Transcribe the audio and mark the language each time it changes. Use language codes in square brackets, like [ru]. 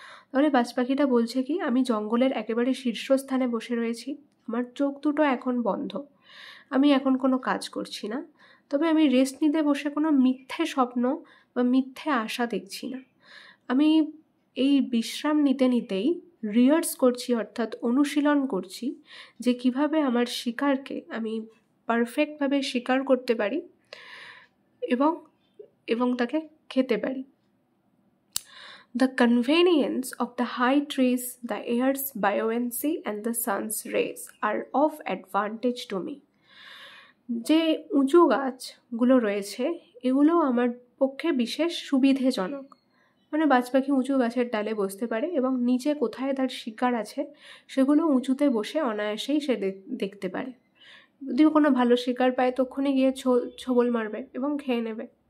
[bn] তাহলে বাজ পাখিটা বলছে কি, আমি জঙ্গলের একেবারে শীর্ষস্থানে বসে রয়েছি, আমার চোখ দুটো এখন বন্ধ, আমি এখন কোনো কাজ করছি না, তবে আমি রেস্ট নিতে বসে কোনো মিথ্যে স্বপ্ন বা মিথ্যে আশা দেখছি না। আমি এই বিশ্রাম নিতে নিতেই রিহার্স করছি, অর্থাৎ অনুশীলন করছি যে কিভাবে আমার শিকারকে আমি পারফেক্টভাবে শিকার করতে পারি এবং এবং তাকে খেতে পারি। [en] The convenience of the high trees, the air's buoyancy and the sun's rays are of advantage to me. [bn] যে উঁচু গাছগুলো রয়েছে এগুলো আমার পক্ষে বিশেষ সুবিধেজনক। মানে বাজ পাখি উঁচু গাছের ডালে বসতে পারে এবং নিচে কোথায় তার শিকার আছে সেগুলো উঁচুতে বসে অনায়াসেই সে দেখতে পারে। যদি কোনো ভালো শিকার পায় তক্ষুনি গিয়ে ছোবল মারবে এবং খেয়ে নেবে।